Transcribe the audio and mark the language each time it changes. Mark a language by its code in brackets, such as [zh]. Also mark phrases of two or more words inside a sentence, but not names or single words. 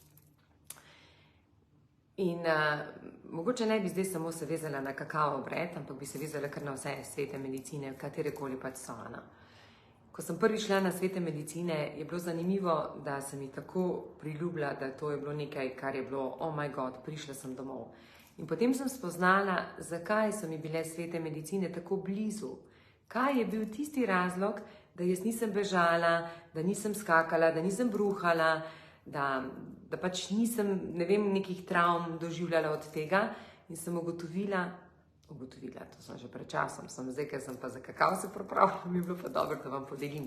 [sl] In mogoče ne bi zdaj samo se vezala na kakao obred, ampak bi se vezala kar na vse svete medicine, katerekoli pač so. Ko sem prvi šla na svete medicine, je bilo zanimivo, da sem jih tako priljubila, da to je bilo nekaj, kar je bilo, [en] oh my god, [sl] prišla sem domov. In potem sem spoznala, zakaj so mi bile svete medicine tako blizu. Kaj je bil tisti razlog, da jaz nisem bežala, da nisem skakala, da nisem bruhala, da pač nisem, ne vem, nekih travm doživljala od tega in sem ugotovila, to sem že pred časom, zdaj, ker sem pa za kakao se pripravila, mi je bilo pa dobro, da vam podelim.